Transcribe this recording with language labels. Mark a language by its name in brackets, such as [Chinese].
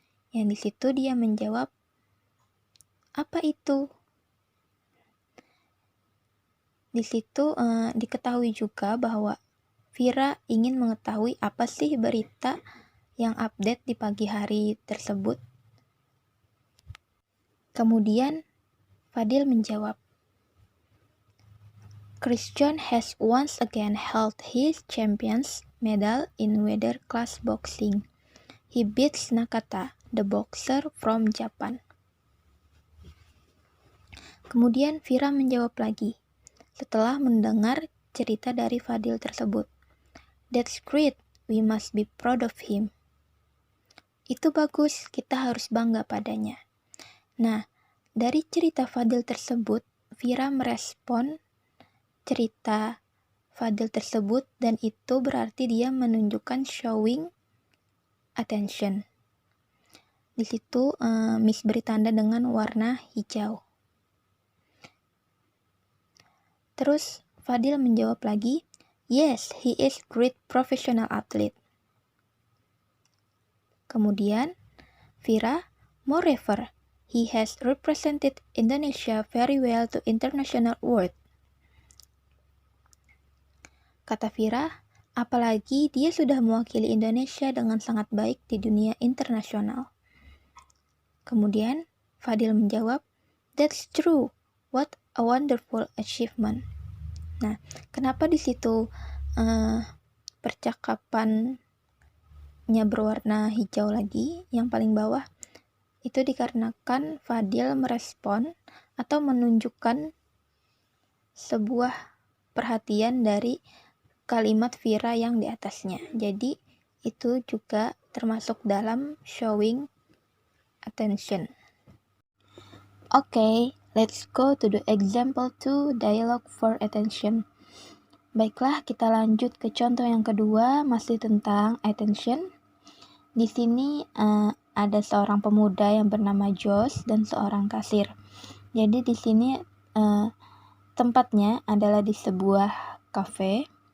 [Indonesian] Yang di situ dia menjawab, apa itu? Di situ diketahui juga bahwa Vira ingin mengetahui apa sih berita yang update di pagi hari tersebut. Kemudian Fadil menjawab, [English] Christian has once again held his champion's medal in weather class boxing. He beats Nakata, the boxer from Japan. [Indonesian] Kemudian Vira menjawab lagi, setelah mendengar cerita dari Fadil tersebut. [English] That's great, we must be proud of him. [Indonesian] Itu bagus, kita harus bangga padanya. Nah, dari cerita Fadil tersebut, Vira merespon cerita Fadil tersebut dan itu berarti dia menunjukkan showing attention. Di situ Miss beri tanda dengan warna hijau. Terus Fadil menjawab lagi, [English] yes, he is great professional athlete. [Indonesian] Kemudian [English] Vira, moreover, he has represented Indonesia very well to international world. [Indonesian] Kata Vira, apalagi dia sudah mewakili Indonesia dengan sangat baik di dunia internasional. Kemudian Fadil menjawab, [English] that's true, what a wonderful achievement. [Indonesian] Nah, kenapa di situ percakapannya berwarna hijau lagi, yang paling bawah, itu dikarenakan Fadil merespon atau menunjukkan sebuah perhatian dari kalimat Vira yang di atasnya. Jadi itu juga termasuk dalam showing attention. [English] Okay, let's go to the example 2, dialogue for attention. [Indonesian] Baiklah, kita lanjut ke contoh yang kedua, masih tentang attention. Di sini ada seorang pemuda yang bernama Josh dan seorang kasir. Jadi di sini tempatnya adalah di sebuah cafe.